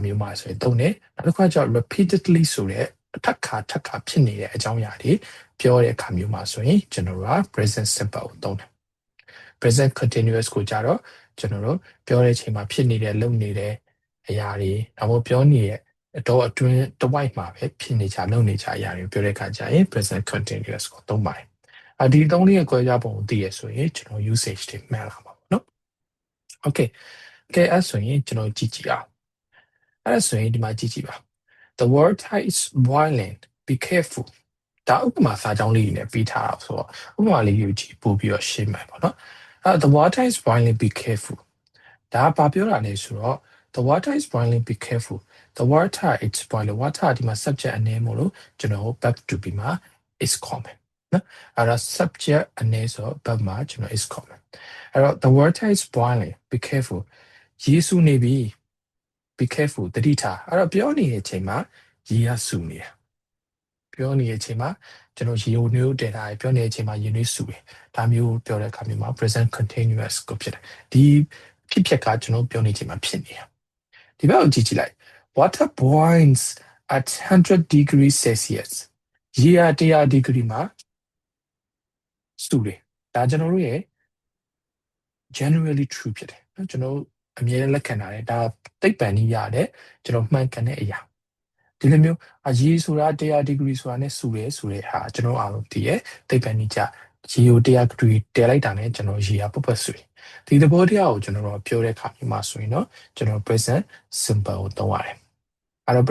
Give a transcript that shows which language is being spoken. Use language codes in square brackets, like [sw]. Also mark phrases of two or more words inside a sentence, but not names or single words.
[my] မျိုးမှာဆိုရင်သုံးတယ်နောက်တစ်ခါကျတော့ repeatedly ဆိုတဲ့အထက်ခါဖြစ်နေတဲ့အကြောင်းအရာတွေပြောတဲ့အခါမျိုးမှာဆိုရင်ကျွန်တော်တို့က [en] present simple [my] ကိုသုံးတယ် [en] present continuous [my] ကိုကြတော့ကျွန်တော်တို့ပြောတဲ့အချိန်မှာဖြစ်နေတဲ့လုပ်နေတဲ့အရာတွေနောက်ပြောနေတဲ့အတော့အတွင်းတစ်ဝိုက်မှာပဲဖြစ်နေကြလုပ်နေကြအရာတွေပြောတဲ့အခါကျရင် [en] present continuous [my] ကိုသုံးပါတယ်ဒီသုံးလေးရဲ့ခွဲခြားပုံကိုသိရဆိုရင်ကျွန်တော် usage တွေမှန်လာမှာပေါ့နော် okay အဲ့ဆိုရင်ကျွန်တော်ကြည့်ကြည့်အောင်အဲ့ဆိုရင်ဒီမှာကြည့်ကြည့်ပါ [en] the water is boiling be careful [my] ဒါဥပမာစာကြောင်း လေးနဲ့ပြီးထားတာဆိုတော့ဥပမာလေးယူကြည့်ပို့ပြီးတော့ရှင်းမယ်ပေါ့နော် [en] the water is boiling be careful [my] ဒါဘာပြောတာလဲဆိုတော့ [en] the water is boiling be careful the water it's boiling water [my] ဒီမှာ subject အနေမို့လို့ကျွန်တော် [en] verb to be [my] မှာ [en] is common [my] နော်အဲ့တော့ subject အနေဆို verb မှာကျွန်တော် [en] is common [my] အဲ့တော့ [en] the water is boiling be careful [my] ရေဆူနေပြီ [en] be careful [my] တတိထားအဲ့တော့ပြောနေတဲ့အချိန်မှာရေကဆူနေတာပြောနေတဲ့အချိန်မှာကျွန်တော်ရေမျိုးတည်ထားတယ်ပြောနေတဲ့အချိန်မှာရေနွေးဆူတယ်ဒါမျိုးပြောတဲ့အခါမျိုးမှာ [en] present continuous [my] ကိုဖြစ်တယ်ဒီဖြစ်ပျက်ကကျွန်တော်ပြောနေချိန်မှာဖြစ်နေတာဒီဘက်ကိုကြည့်ကြည့်လိုက် [en] water boils at 100 degrees Celsius [my] ရေက100 degree မှာဆူတယ်ဒါကျွန်တော်တို့ရဲ့ [en] generally true [my] ဖြစ်တယ်နော်ကျွန်တော်အမြဲလက်ခံထားတယ်ဒါသိပ္ပံနည်းရတယ်ကျွန်တော်မှန်ကန်တဲ့အရာဒီလိုမျိုးရေဆိုတာ100 degree ဆိုတာနဲ့ဆူတယ်ဆိုတဲ့ဟာကျွန်တော်အားလုံးသိရသိပ္ပံနည်းကြရေကို100 degree တည်လိုက်တာနဲ့ကျွန်တော်ရေကပုတ်ဆူတယ်ဒီသဘောတရားကိုကျွန်တော်တို့ပြောတဲ့အခါမှာဆိုရင်တော့ကျွန်တော် [en] present simple [my] ကိုသုံးရတယ်အဲ့တော့